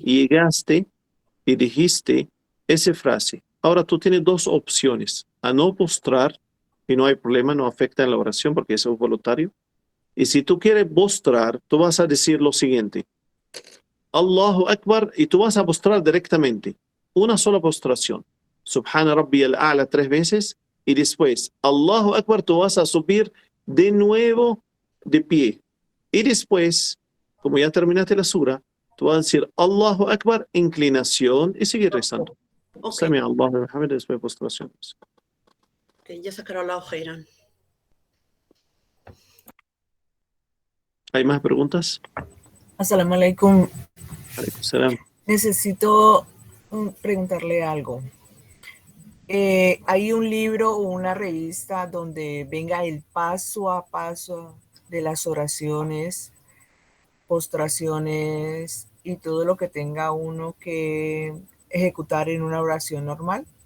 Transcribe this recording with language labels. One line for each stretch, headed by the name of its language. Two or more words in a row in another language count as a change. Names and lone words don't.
Spanish: Y llegaste y dijiste esa frase. Ahora tú tienes dos opciones. A no postrar, y no hay problema, no afecta en la oración porque eso es voluntario. Y si tú quieres postrar, tú vas a decir lo siguiente.
Arabic: الله أكبر,
Spanish: y tú vas a postrar directamente. Una sola postración.
Arabic: سبحان ربي الأعلى 3 veces.
Spanish: Y después,
Arabic: الله أكبر,
Spanish: tú vas a subir de nuevo de pie. Y después, como ya terminaste la sura, tú vas a decir
Arabic: الله أكبر,
Spanish: inclinación, y seguir rezando.
Arabic: سمع الله لمن حمده,
Spanish: después postración. Okay, ya sacaron la hoja. ¿Hay más preguntas?
Arabic: السلام عليكم. عليكم السلام.
Spanish: Necesito preguntarle algo. ¿Hay un libro o una revista donde venga el paso a paso de las oraciones, postraciones y todo lo que tenga uno que ejecutar en una oración normal?